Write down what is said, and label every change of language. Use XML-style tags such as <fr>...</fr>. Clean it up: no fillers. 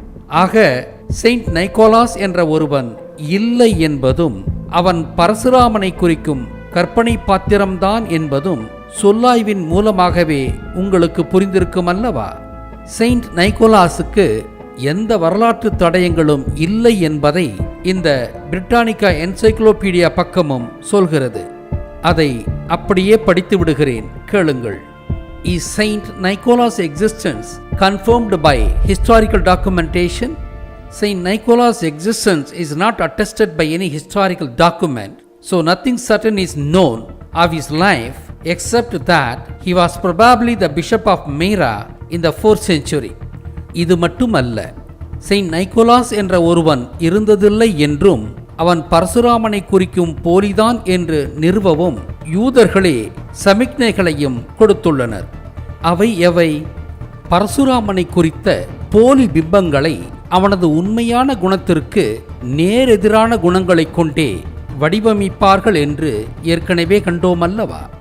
<ta>ஆக செயின்ட் நைக்கோலாஸ் என்ற ஒருவன் இல்லை என்பதும் அவன் பரசுராமனை குறிக்கும் கற்பனை பாத்திரம்தான் என்பதும் சொல்லாய்வின் மூலமாகவே உங்களுக்கு புரிந்திருக்கும் அல்லவா? செயின்ட் நைக்கோலாஸுக்கு எந்த வரலாற்று தடயங்களும் இல்லை என்பதை இந்த பிரிட்டானிக்கா என்சைக்ளோபீடியா பக்கமும் சொல்கிறது. அதை அப்படியே படித்து விடுகிறேன், கேளுங்கள்.</ta> <en>Is Saint Nicholas' existence confirmed by historical documentation? Saint Nicholas' existence is not attested by any historical document, so nothing certain is known of his life except that he was probably the bishop of Myra in the 4th century.</en> <ta>இது மட்டுமல்ல, Saint நைக்கோலாஸ் என்ற ஒருவன் இருந்ததில்லை என்றும் அவன் பரசுராமனை குறிக்கும் போலிதான் என்று நிறுவவும் யூதர்களே சமிக்ஞைகளையும் கொடுத்துள்ளனர். அவை எவை? பரசுராமனை குறித்த போலி பிம்பங்களை அவனது உண்மையான குணத்திற்கு நேரெதிரான குணங்களைக் கொண்டே வடிவமைப்பார்கள் என்று ஏற்கனவே கண்டோமல்லவா?</ta>